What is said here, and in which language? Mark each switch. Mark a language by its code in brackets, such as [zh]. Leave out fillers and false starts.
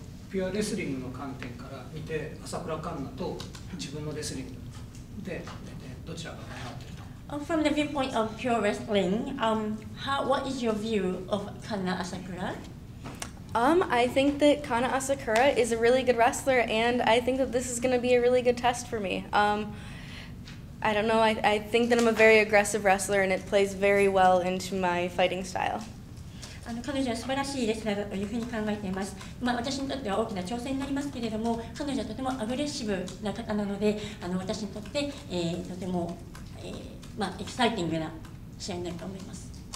[ja] ピュアレスリングの観点から見て、朝倉環奈と自分のレスリングでどちらが頑張っていると。 [en] From the viewpoint of pure wrestling, what is your view of Kanna Asakura? I think that Kana Asakura is a really good wrestler, and I think that this is going to be a really good test for me. I don't know, I think that I'm a very aggressive wrestler, and it plays very well into my fighting style. [ja] 彼女は素晴らしいレスラーだというふうに考えています。私にとっては大きな挑戦になりますけれども、彼女はとてもアグレッシブな方なので、私にとって、とても、エキサイティングな試合になると思います。